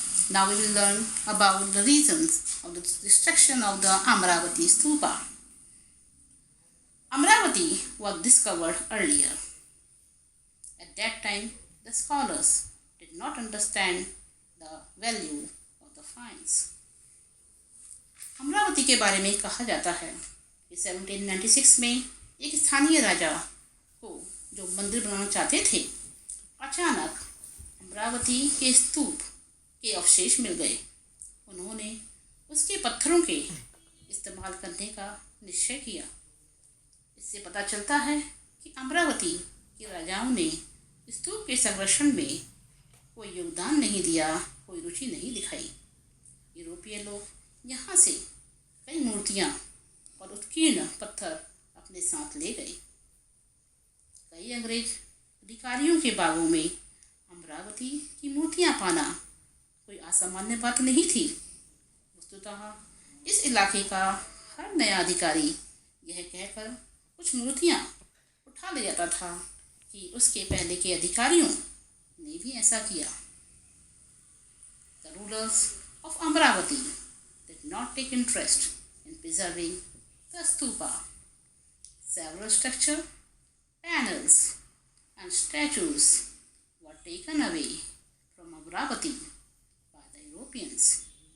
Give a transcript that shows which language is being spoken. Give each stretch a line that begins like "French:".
English: Now we will learn about the reasons of the destruction of the Amravati stupa. Amravati was discovered earlier. At that time, the scholars did not understand the value of the finds.
Hindi: Amravati के बारे में कहा जाता है कि 1796 में एक स्थानीय राजा को जो मंदिर बनाना चाहते थे, अचानक अमरावती के स्तूप के अवशेष मिल गए. उन्होंने उसके पत्थरों के इस्तेमाल करने का निश्चय किया. इससे पता चलता है कि अमरावती के राजाओं ने स्तूप के संरक्षण में कोई योगदान नहीं दिया, कोई रुचि नहीं दिखाई. यूरोपीय लोग यहाँ से कई मूर्तियाँ और उत्कीर्ण पत्थर अपने साथ ले गए. कई अंग्रेज अधिकारियों के बागों में अमरावती की मूर्तियाँ पाना कोई असामान्य बात नहीं थी. वस्तुतः इस इलाके का हर नया अधिकारी यह कहकर कुछ मूर्तियाँ उठा ले जाता था कि उसके पहले के अधिकारियों ने भी ऐसा किया.
English: The rulers of Amravati did not take interest in preserving the stupa. Several structures, panels, and statues were taken away from Amravati by the Europeans.